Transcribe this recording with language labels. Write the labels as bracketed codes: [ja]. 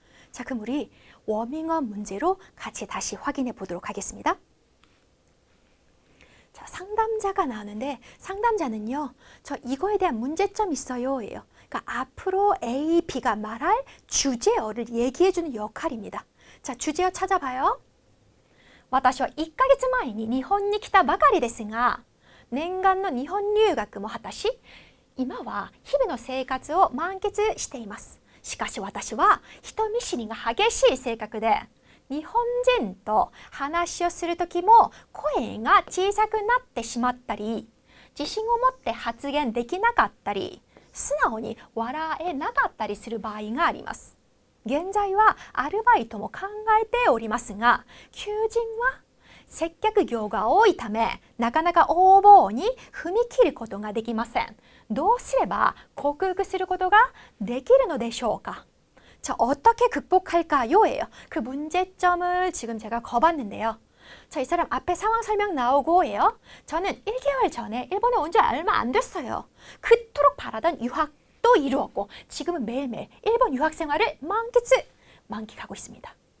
[ko] 자, 그럼 우리 워밍업 문제로 같이 다시 확인해 보도록 하겠습니다. 자, 상담자가 나오는데 상담자는요. 저 이거에 대한 문제점 있어요. 예요. 그러니까 앞으로 A, B가 말할 주제어를 얘기해 주는 역할입니다. 자, 주제어 찾아봐요. [ja] 私は1ヶ月前に日本に来たばかりですが、念願の日本留学も果たし、今は日々の生活を満喫しています。しかし私は人見知りが激しい性格で、日本人と話をするときも声が小さくなってしまったり、自信を持って発言できなかったり、素直に笑えなかったりする場合があります。現在はアルバイトも考えておりますが、求人は接客業が多いため、なかなか応募に踏み切ることができません。どうすれば克服することができるのでしょうか? [ko] 자, 어떻게 극복할까요? 예요. 그 문제점을 지금 제가 거봤는데요. 자, 이 사람 앞에 상황 설명 나오고예요. 저는 1개월 전에 일본에 온 지 얼마 안 됐어요. 그토록 바라던 유학도 이루었고 지금은 매일매일 일본 유학 생활을 만끽하고 있습니다.